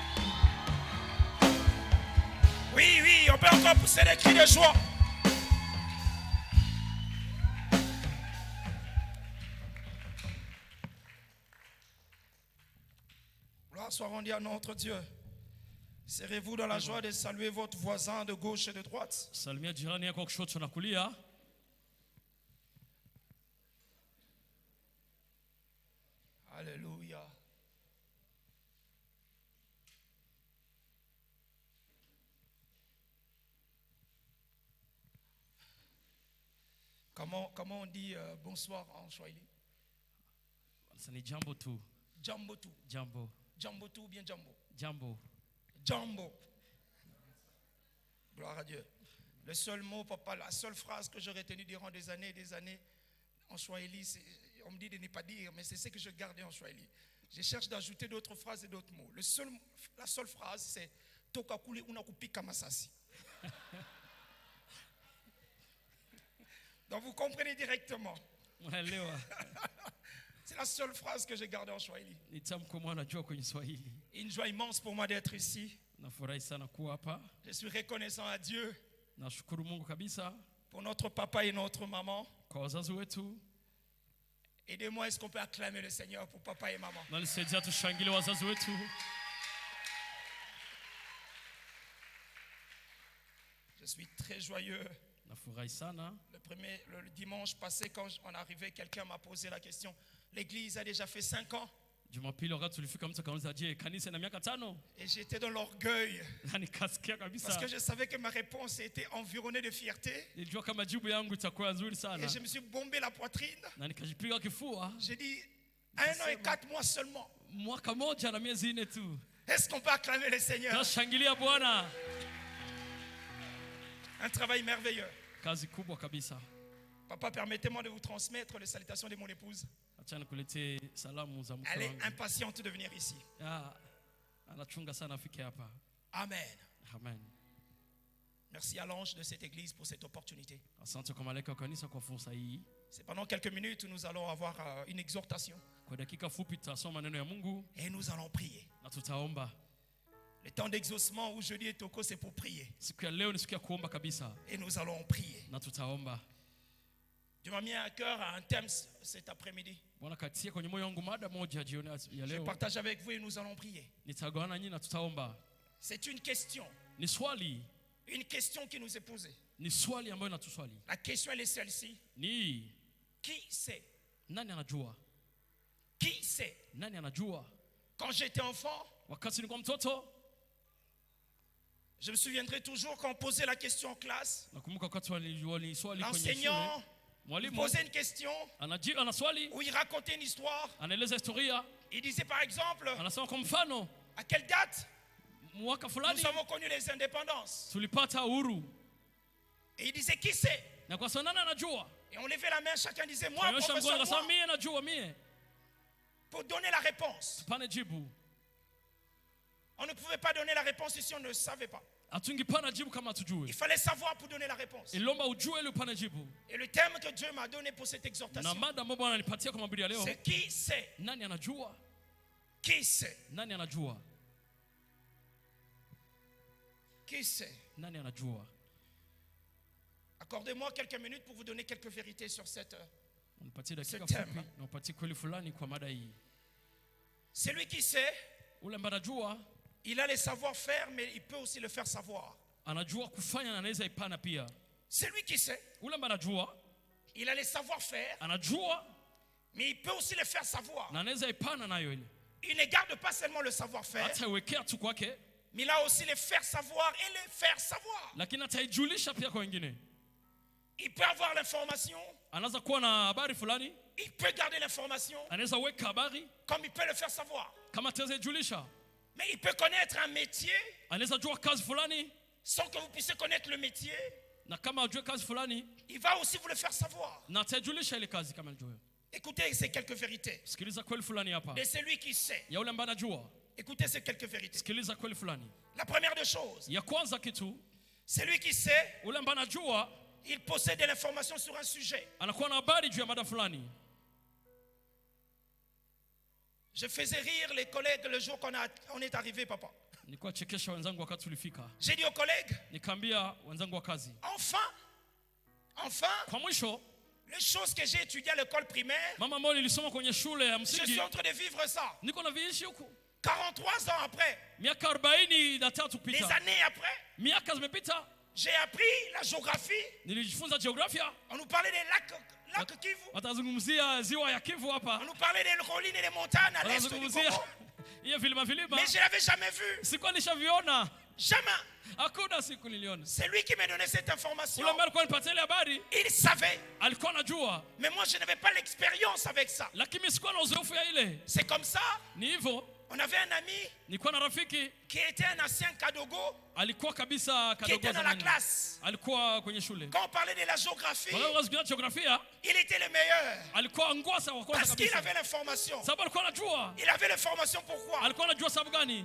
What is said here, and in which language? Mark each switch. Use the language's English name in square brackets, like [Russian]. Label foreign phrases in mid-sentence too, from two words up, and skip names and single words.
[French] Oui, oui, on peut encore pousser des cris de joie. Gloire soit rendue à notre Dieu. Serrez-vous dans la joie de saluer votre voisin de gauche et de droite. [Swahili] Salimia jirani yako kushoto na kulia. [French] Alléluia. Comment on dit bonsoir en Swahili? C'est [Swahili] jambo tu. Jambo tu. Jambo. Jambo tu [French] ou bien [Swahili] jambo? Jambo. Jambo. [French] Gloire à Dieu. Le seul mot, papa, la seule phrase que j'ai retenue durant des années en Swahili, on me dit de ne pas dire, mais c'est ce que je gardais en Swahili. Je cherche d'ajouter d'autres phrases et d'autres mots. La seule phrase, c'est [Swahili] Tokakuli unakupika masasi. [French] Donc vous comprenez directement. [Swahili] Unaelewa? [French] C'est la seule phrase que j'ai gardée en Swahili. [Swahili] Ni tamko mwana najua kwenye Swahili. [French] Une joie immense pour moi d'être ici. [Swahili] Nafurahi sana kuwa hapa. [French] Je suis reconnaissant à Dieu [Swahili] Nashukuru Mungu kabisa [French] pour notre papa et notre maman. [Swahili] kwa wazazi wetu. [French] Aidez-moi, est-ce qu'on peut acclamer le Seigneur pour papa et maman? [Swahili] Na nisaidia tushangilie wazazi wetu. [French] Je suis très joyeux. [Swahili] Nafurahi sana. [French] Le dimanche passé, quand on arrivait, quelqu'un m'a posé la question. L'église a déjà fait 5 ans. [Swahili] Jumapili wakati tulifika mtu akauliza je, kanisa ina miaka 5? [French] Et j'étais dans l'orgueil. [Swahili] Na nikasikia [French] Parce [Swahili] kabisa. [French] que je savais que ma réponse était environnée de fierté. [Swahili] Nilijua kama jibu yangu itakuwa nzuri [French] Et [Swahili] sana. [French] je me suis bombé la poitrine. [Swahili] Na nikajipiga kifua. [French] J'ai dit 1 an et 4 mois seulement. [Swahili] Mwaka moja na miezi 4 tu. [French] Est-ce qu'on peut acclamer le Seigneur? [Swahili] Tunashangilia Bwana. [French] Un travail merveilleux. [Swahili] Kazi kubwa kabisa. [French] Papa, permettez-moi de vous transmettre les salutations de mon épouse. [Swahili] Acha nikuletee salamu za mke [French] Elle est [Swahili] wangu. [French] impatiente de venir ici. [Swahili] Anachunga sana afike hapa. [French] Amen. Amen. Merci à l'ange de cette église pour cette opportunité. [Swahili] Asante kwa malaika wa kanisa kwa fursa hii. [French] C'est pendant quelques minutes où nous allons avoir une exhortation. [Swahili] Kwa dakika fupi tutasoma maneno ya Mungu [French] Et nous allons prier. [Swahili] na tutaomba. [French] Le temps d'exaucement où jeudi et toko, c'est pour prier. [Swahili] Siku ya leo ni siku ya kuomba kabisa [French] Et nous allons prier. [Swahili] na tutaomba. [French] Dieu m'a mis à cœur un thème cet après-midi. [Swahili] Bwana katia kwenye moyo wangu mada moja jioni ya [French] Je [Swahili] leo. [French] partage avec vous et nous allons prier. [Swahili] Nitagawana nyinyi na tutaomba. [French] C'est une question. [Swahili] Ni swali, [French] Une question qui nous est posée. [Swahili] ni swali ambayo inatuswali. [French] La question elle est celle-ci. [Swahili] Ni [French] Qui sait? [Swahili] nani anajua? [French] Qui sait? [Swahili] Nani anajua? [French] Quand j'étais enfant, [Swahili] Wakati nilikuwa mtoto, [French] je me souviendrai toujours quand on posait la question en classe. [Swahili] nakumbuka wakati wali swali kwenye shule. [French] L'enseignant [Swahili] Mwalimu [French] posait une question [Swahili] ana swali, [French] où il racontait une histoire. [Swahili] anaeleza historia, [French] Il disait par exemple, [Swahili] anasema kwa mfano [French] à quelle date [Swahili] mwaka fulani [French] nous avons connu les indépendances. [Swahili] tulipata uhuru. [French] Et il disait, qui sait? [Swahili] Na kwa sababu nani anajua? [French] Et on levait la main, chacun disait, moi, [Swahili] Tunyosha mkono [French] professeur, [Swahili] akasema [French] moi, [Swahili] mie najua mie. [French] pour donner la réponse. [Swahili] Tupane jibu. [French] On ne pouvait pas donner la réponse si on ne savait pas. [Swahili] Hatungipana jibu kama [French] Il [Swahili] hatujui. [French] fallait savoir pour donner la réponse. [Swahili] Ilomba ujue ili upane jibu. [French] Et le thème que Dieu m'a donné pour cette [Swahili] Na [French] exhortation, [Swahili] mada ambayo Bwana alinipatia kwa mahubiri ya leo, [French] c'est qui sait? [Swahili] nani anajua? [French] Qui sait? [Swahili] Nani anajua? [French] Qui sait? [Swahili] Nani anajua? [French] Accordez-moi quelques minutes pour vous donner quelques vérités sur cette. [Swahili] Unipatie dakika [French] Ce thème. [Swahili] fupi na upatie kweli fulani kwa mada hii. [French] Celui qui sait, [Swahili] Ule ambaye anajua, [French] il a les savoir-faire, mais il peut aussi le faire savoir. [Swahili] anajua kufanya na anaweza ipana pia. [French] Celui qui sait, [Swahili] Ule ambaye anajua, [French] il a les savoir-faire, [Swahili] anajua [French] mais il peut aussi le faire savoir. [Swahili] na anaweza ipana nayo ile. [French] Il ne garde pas seulement le savoir-faire, [Swahili] Hata iwekea tu kwake, [French] mais il a aussi le faire savoir et le faire savoir. [Swahili] lakini ataijulisha pia kwa wengine. [French] Il peut avoir l'information, [Swahili] Anaweza kuwa na habari fulani, [French] il peut garder l'information, [Swahili] anaweza weka habari [French] comme il peut le faire savoir. [Swahili] kama ataweza ijulisha. [French] Mais il peut connaître un métier [Swahili] Anaweza jua kazi fulani, [French] sans que vous puissiez connaître le métier. [Swahili] na kama ajue kazi fulani, [French] Il va aussi vous le faire savoir. [Swahili] na ataijulisha ile kazi kama anajua. [French] Écoutez ces quelques vérités. [Swahili] Sikiliza kweli fulani hapa. [French] De celui qui sait. [Swahili] Ya ule ambaye anajua, [French] Écoutez ces quelques vérités. [Swahili] sikiliza kweli fulani. [French] La première des choses, [Swahili] Ya kwanza kitu, [French] celui qui sait, [Swahili] ule ambaye anajua, [French] il possède de l'information sur un sujet. [Swahili] anakuwa na habari juu ya mada fulani. [French] Je faisais rire les collègues le jour qu'on est arrivé, papa. [Swahili] Nilikuwa chekesha wenzangu wakati tulifika. [French] J'ai dit aux collègues, [Swahili] Nikaambia wenzangu wa kazi, [French] enfin, [Swahili] kwa mwisho, [French] les choses que j'ai étudiées à l'école primaire, [Swahili] mama ambayo nilisoma kwenye shule ya [French] je [Swahili] msingi, [French] suis en train de vivre ça. [Swahili] niko na viishi huku. [French] 43 ans après, [Swahili] Miaka 43 [French] des [Swahili] kupita, [French] années après, [Swahili] miaka zimepita, [French] j'ai appris la géographie. [Swahili] nilijifunza geografia. [French] On nous parlait des lacs Kivu. [Swahili] Watazungumzia ziwa ya Kivu [French] On [Swahili] hapa, [French] nous parlait des collines et des montagnes à l'est du [Swahili] watazungumzia [French] Congo. [Swahili] hiyo vilima vilima. [French] Mais je ne l'avais jamais vu. [Swahili] Sikuwa nishaviona, [French] Jamais. [Swahili] hakuna siku niliona. [French] C'est lui qui me donnait cette information. [Swahili] Ule ambaye alikuwa anipatia ile habari [French] Il savait. [Swahili] alikuwa anajua, [French] Mais moi, je n'avais pas l'expérience avec ça. [Swahili] lakini sikuwa na uzoefu ya ile. [French] C'est comme ça, [Swahili] Ni hivyo [French] On avait un ami [Swahili] Nilikuwa na rafiki [French] qui était un ancien Kadogo, [Swahili] alikuwa kabisa [French] qui était [Swahili] kadogo [French] dans la [Swahili] zamani. [French] classe. [Swahili] Alikuwa kwenye shule. [French] Quand on parlait de la géographie, [Swahili] Wala wazungumzia jiografia, [French] il était le meilleur. [Swahili] alikuwa ngwasa wa kwanza [French] Parce qu'il [Swahili] kabisa. [French] avait l'information. [Swahili] Sababu alikuwa anajua. [French] Il avait l'information pourquoi? [Swahili] Alikuwa anajua sababu gani?